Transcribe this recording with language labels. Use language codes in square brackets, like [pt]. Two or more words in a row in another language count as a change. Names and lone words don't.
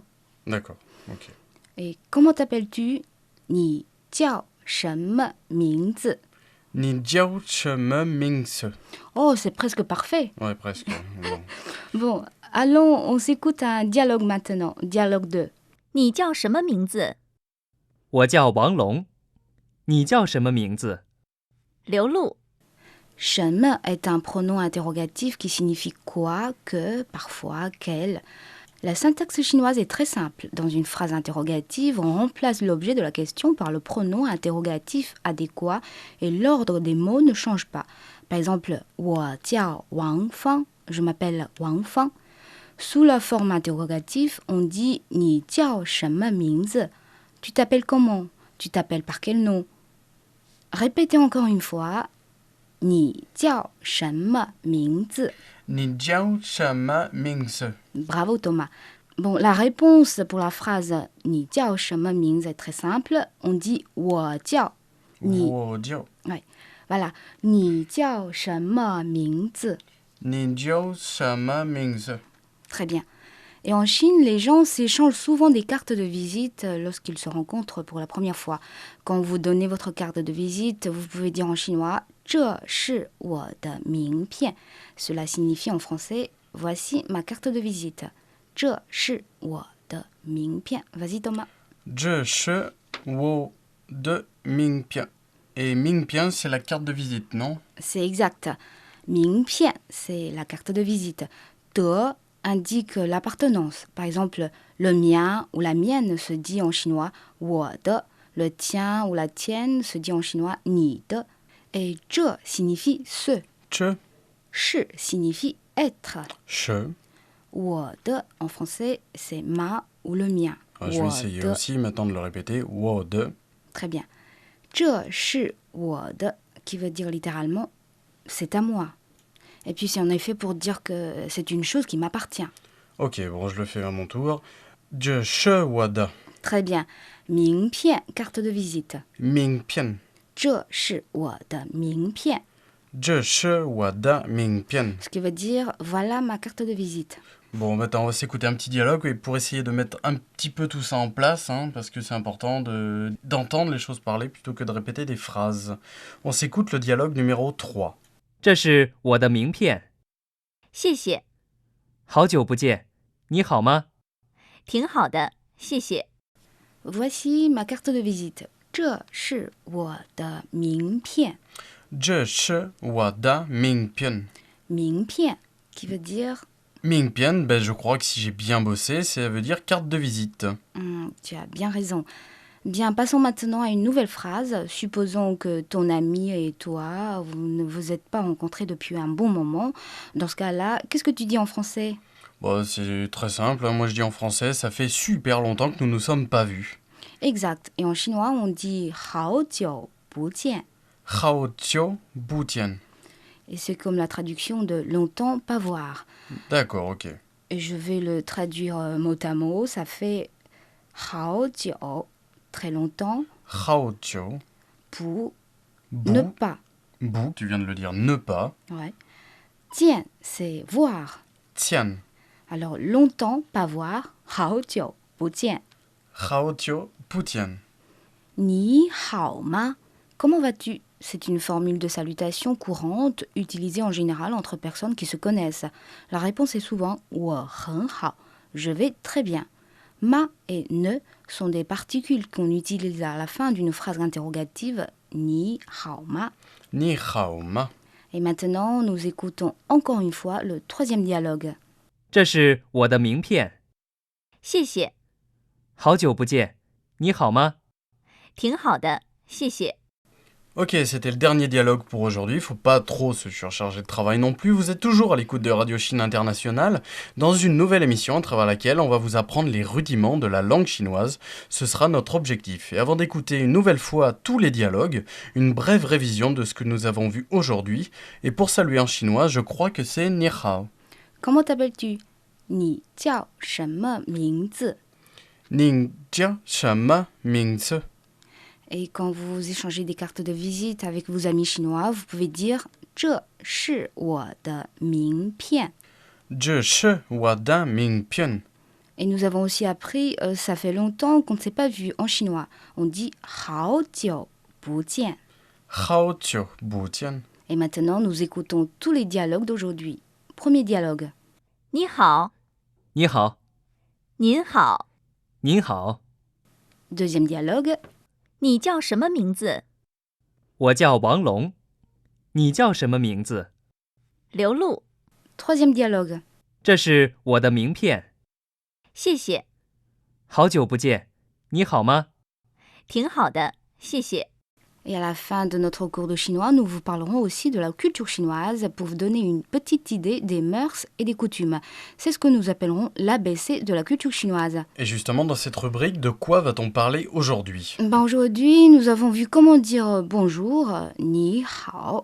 [fr] D'accord, ok. Et comment t'appelles-tu ? [zh] 你叫什么名字. 你叫什么名字. [fr] Oh, c'est presque parfait. Ouais, presque. Bon. Bon, allons, on s'écoute un dialogue maintenant. Dialogue 2. [zh] 你叫什么名字？我叫王龙，你叫什么名字？刘露。 [fr] Shenme est un pronom interrogatif qui signifie quoi, que, parfois, quel. La syntaxe chinoise est très simple. Dans une phrase interrogative, on remplace l'objet de la question par le pronom interrogatif adéquat et l'ordre des mots ne change pas. Par exemple, [zh] 我叫王芳, [fr] je m'appelle Wang Fang. Sous la forme interrogative, on dit [zh] 你叫什么名字? [fr] Tu t'appelles comment? Tu t'appelles par quel nom? Répétez encore une fois. [zh] 你叫什么名字? 你叫什么名字. [fr] Bravo Thomas. Bon, la réponse pour la phrase [zh] 你叫什么名字 [fr] est très simple. On dit [zh] 我叫. 我叫. Voilà. 你叫什么名字? 你叫什么名字. [fr] Très bien. Et en Chine, les gens s'échangent souvent des cartes de visite lorsqu'ils se rencontrent pour la première fois. Quand vous donnez votre carte de visite, vous pouvez dire en chinois [zh] 这是我的名片. [fr] Cela signifie en français voici ma carte de visite. [zh] 这是我的名片. [fr] Vas-y Thomas. [zh] 这是我的名片. [fr] Et Mingpian, c'est la carte de visite, non ? C'est exact. [zh] 名片, [fr] c'est la carte de visite. 的 indique l'appartenance. Par exemple, le mien ou la mienne se dit en chinois [zh] 我的. [fr] Le tien ou la tienne se dit en chinois [zh] 你的. [fr] Et 这 signifie ce. [zh] 这 [fr] 是 signifie être. [zh] 是我的 [fr] en français, c'est ma ou le mien. Je vais essayer [zh] 我的 [fr] aussi maintenant de le répéter. [zh] 我的 [fr] Très bien. [zh] 这是我的 [fr] qui veut dire littéralement c'est à moi. Et puis c'est en effet pour dire que c'est une chose qui m'appartient. Ok, bon, je le fais à mon tour. [zh] 这是我的 [fr] Très bien. 名片 carte de visite. [zh] 名片这是我的名片这是我的名片 [fr] Ce qui veut dire voilà ma carte de visite. Bon, maintenant, on va s'écouter un petit dialogue et pour essayer de mettre un petit peu tout ça en place, hein, parce que c'est important d'entendre les choses parler plutôt que de répéter des phrases. On s'écoute le dialogue numéro 3. [zh] 这是我的名片。谢谢，好久不见，你好吗？挺好的，谢谢。 [fr] Voici ma carte de visite. [zh] 这是我的名片。这是我的名片 [fr] 名片 qui veut dire [zh] 名片, [fr] ben, je crois que si j'ai bien bossé, ça veut dire carte de visite. Tu as bien raison. Bien, passons maintenant à une nouvelle phrase. Supposons que ton ami et toi, vous ne vous êtes pas rencontrés depuis un bon moment. Dans ce cas-là, qu'est-ce que tu dis en français? Bon, c'est très simple, hein. Moi je dis en français, ça fait super longtemps que nous nous sommes pas vus. Exact. Et en chinois, on dit [zh] 好久不见. 好久不见 [fr] Et c'est comme la traduction de longtemps pas voir. D'accord, ok. Et je vais le traduire mot à mot. Ça fait [zh] 好久, [fr] très longtemps, [zh] 好久 [fr] pour [zh] 不 [fr] ne pas. 不, tu viens de le dire, ne pas. Ouais. Tiens, c'est voir. [zh] 见 [fr] Alors longtemps pas voir, [zh] 好久不见. 好久不见你好吗. [fr] Comment vas-tu? C'est une formule de salutation courante utilisée en général entre personnes qui se connaissent. La réponse est souvent [zh] 我很好, [fr] je vais très bien. Ma et ne sont des particules qu'on utilise à la fin d'une phrase interrogative [zh] 你好吗. 你好吗. [fr] Et maintenant, nous écoutons encore une fois le troisième dialogue. [zh] 这是我的名片。谢谢，好久不见，你好吗？挺好的，谢谢。 [fr] Ok, c'était le dernier dialogue pour aujourd'hui. Faut pas trop se surcharger de travail non plus. Vous êtes toujours à l'écoute de Radio Chine Internationale dans une nouvelle émission à travers laquelle on va vous apprendre les rudiments de la langue chinoise. Ce sera notre objectif. Et avant d'écouter une nouvelle fois tous les dialogues, une brève révision de ce que nous avons vu aujourd'hui. Et pour saluer en chinois, je crois que c'est [zh] 你好. [fr] Comment t'appelles-tu? [zh] 你叫什么名字. 你叫什么名字. [fr] Et quand vous échangez des cartes de visite avec vos amis chinois, vous pouvez dire [zh] 这是我的名片. 这是我的名片 [fr] Et nous avons aussi appris ça fait longtemps qu'on ne s'est pas vu en chinois. On dit [zh] 好久不见. 好久不见 [fr] Et maintenant, nous écoutons tous les dialogues d'aujourd'hui. Premier dialogue. [zh] 你好，你好，您好，您好， [fr] Deuxième dialogue. [zh] 你叫什么名字？我叫王龙。你叫什么名字？刘露。 [fr] Troisième dialogue. [zh] 这是我的名片。谢谢，好久不见，你好吗？挺好的，谢谢。 [fr] Et à la fin de notre cours de chinois, nous vous parlerons aussi de la culture chinoise pour vous donner une petite idée des mœurs et des coutumes. C'est ce que nous appellerons l'ABC de la culture chinoise. Et justement, dans cette rubrique, de quoi va-t-on parler aujourd'hui? Aujourd'hui, nous avons vu comment dire bonjour, [zh] 你好.